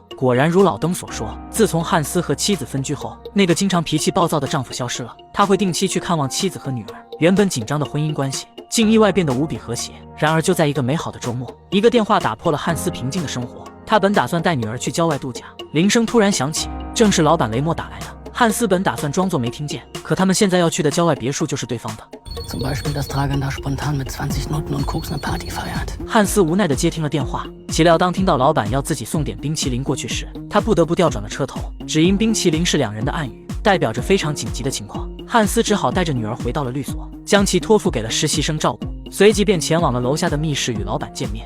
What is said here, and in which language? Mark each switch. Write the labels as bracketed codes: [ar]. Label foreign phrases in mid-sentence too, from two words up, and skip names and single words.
[zh] 果然如老登所说，自从汉斯和妻子分居后，那个经常脾气暴躁的丈夫消失了，他会定期去看望妻子和女儿，原本紧张的婚姻关系竟意外变得无比和谐。然而就在一个美好的周末，一个电话打破了汉斯平静的生活。他本打算带女儿去郊外度假，铃声突然响起，正是老板雷莫打来的。汉斯本打算装作没听见，可他们现在要去的郊外别墅就是对方的。 [de] Zum Beispiel, dass Dragan da spontan mit 20 Nutten und Koks eine Party feiert. [zh] 汉斯无奈地接听了电话，岂料当听到老板要自己送点冰淇淋过去时，他不得不调转了车头，只因冰淇淋是2人的暗语，代表着非常紧急的情况。汉斯只好带着女儿回到了律所，将其托付给了实习生照顾，随即便前往了楼下的密室与老板见面。